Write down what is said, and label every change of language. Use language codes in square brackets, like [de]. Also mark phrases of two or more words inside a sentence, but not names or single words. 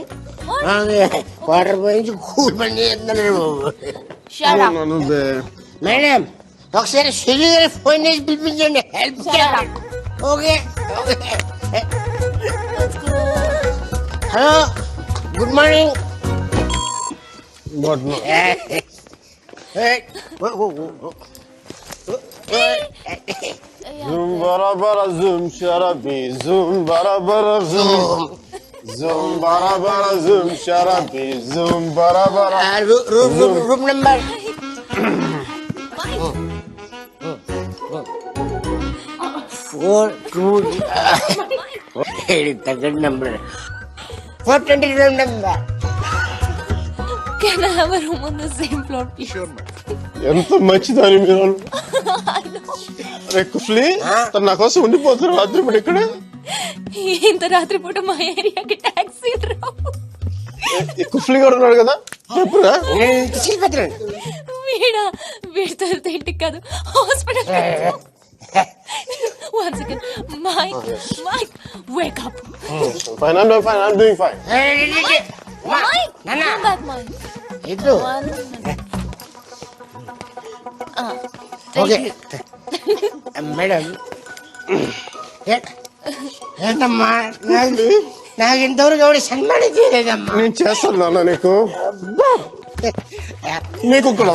[te] వాటర్ పోయించి కూల్ బండి మేడం ఒకసారి సుజీ గారి ఫోన్ చేసి పిలిపించండి హెల్ప్ చేయాలి. [en] okay hello good morning. [hi] ज़ूम बरा बरा ज़ूम शराबी ज़ूम बरा बरा ज़ूम ज़ूम बरा बरा ज़ूम शराबी ज़ूम बरा बरा [en] room number four two తగ్గ number 420 room number. Can I have a room on the same floor, please? Sure, ma'am. [te] ఎంత మంచిదని మీరు. అరే కుఫ్లీ తను నా కోసం ఉండిపోతారు రాత్రి పూట ఇక్కడ. ఇంత రాత్రి పూట మా ఏరియాకి టాక్సీ రావు. కుఫ్లీ కూడా ఉన్నాడు కదా చెప్పురా. వీడితో ఇంటికి కాదు హాస్పిటల్. [en] One second. Mike, wake up. Fine, I'm doing fine. Mike, come back, Mike. [te] ఇటు [en] okay madam. [te] ఏంటమ్మా నాకు ఇంతవరకు ఎవరు సన్మానం చేయలేదమ్మా. నేను చేస్తాను నాన్న నీకు నీకు కూడా